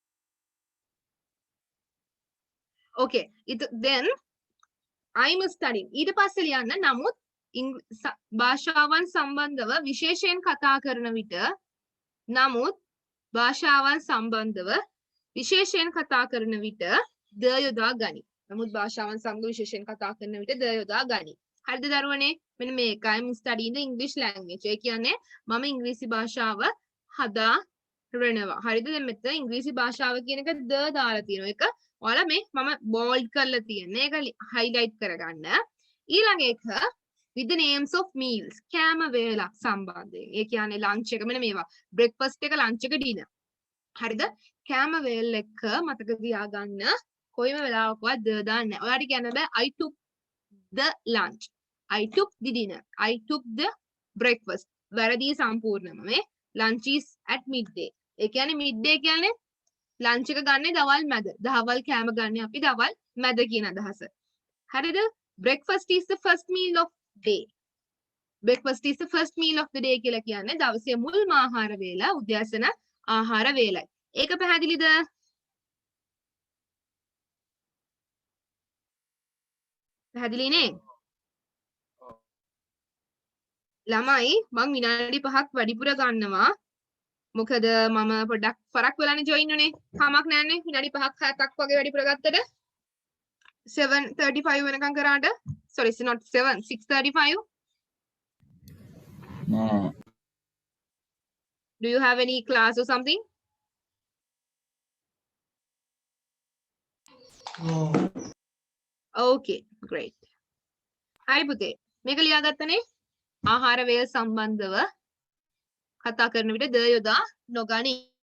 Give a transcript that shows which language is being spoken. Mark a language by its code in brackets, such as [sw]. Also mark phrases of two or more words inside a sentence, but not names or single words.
[en] Okay. Then I'm studying. [si] ඊට පස්සේ ලියන්න නමුත් භාෂාවන් සම්බන්ධව විශේෂයෙන් කතා කරන විට නමුත් භාෂාවන් සම්බන්ධව විශේෂයෙන් කතා කරන විට ද යොදා ගනි. නමුත් භාෂාවන් සමග විශේෂයෙන් කතා කරන විට ද යොදා ගනි. හරිද දරුවනේ? මෙන්න මේක [en] I'm studying the English language. [si] ඒ කියන්නේ මම ඉංග්‍රීසි භාෂාව හදාරනවා. හරිද? දැන් මෙතන ඉංග්‍රීසි භාෂාව කියන එක ද දාලා තියෙනවා. ඒක ඔයාලා මේ මම bold කරලා තියෙන්නේ. ඒක highlight කරගන්න. ඊළඟ එක [en] with the names of meals. [si] කෑම වේලක් සම්බන්ධයෙන්. ඒ කියන්නේ lunch එක මෙන්න මේවා. breakfast එක lunch එක dinner. හරිද? කෑම වේල් එක මතක තියාගන්න. කොයිම වෙලාවකවත් ද දාන්න නැහැ. ඔයාලට කියන්න බෑ [en] I took the lunch. I took the dinner. I took the breakfast. [si] වැරදි සම්පූර්ණම මේ [en] lunch is at midday. [si] ඒ කියන්නේ midday කියන්නේ lunch එක ගන්න දවල් මැද. දහවල් කෑම ගන්න අපි දවල් මැද කියන අදහස. හරිද? [en] breakfast is the first meal of day. breakfast is the first meal of the day [si] කියලා කියන්නේ දවසේ මුල්ම ආහාර වේල උදෑසන ආහාර වේලයි. ඒක පැහැදිලිද? පැහැදිලි නේ? ළමයි මං විනාඩි 5ක් වැඩිපුර ගන්නවා. මොකද මම පොඩ්ඩක් පරක් වෙලානේ ජොයින් උනේ. කමක් නැන්නේ. විනාඩි 5ක් 7ක් වගේ වැඩිපුර ගත්තට 7:35 වෙනකම් කරාට [en] sorry it's not 7 6:35. [si] නෑ [en] Do you have any class or something? No. Okay, great. [si] හරි පුතේ. මේක ලියාගත්තනේ. ආහාර වේල් සම්බන්ධව කතා කරන විට ද යොදා නොගනී.